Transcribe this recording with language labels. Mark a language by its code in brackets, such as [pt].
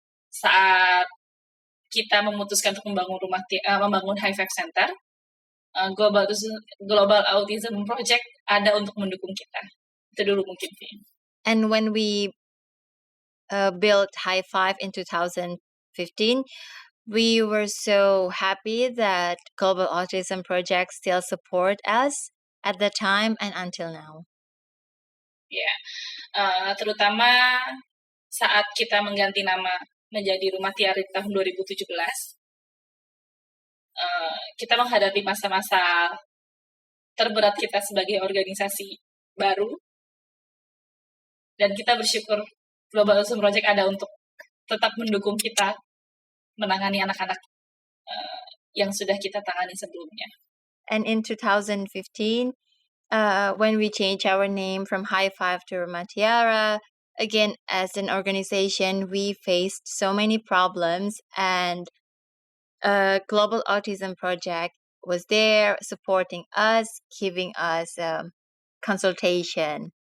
[id] Saat kita memutuskan untuk membangun High Five Center, Global Autism Project ada untuk mendukung kita. Itu dulu mungkin, Vin. [en] And when we built High Five in 2015, we were so happy that Global Autism Project still support us at the time and until now. [id] Ya, terutama saat kita mengganti nama menjadi Rumah Tiara di tahun 2017, kita menghadapi masa-masa terberat kita sebagai organisasi baru, dan kita bersyukur Global Autism Project ada untuk tetap mendukung kita menangani anak-anak yang sudah kita tangani sebelumnya. [en] And in 2015, when we changed our name from High Five to Rumah Tiara, again, as an organization, we faced so many problems, and Global Autism Project was there supporting us, giving us consultation.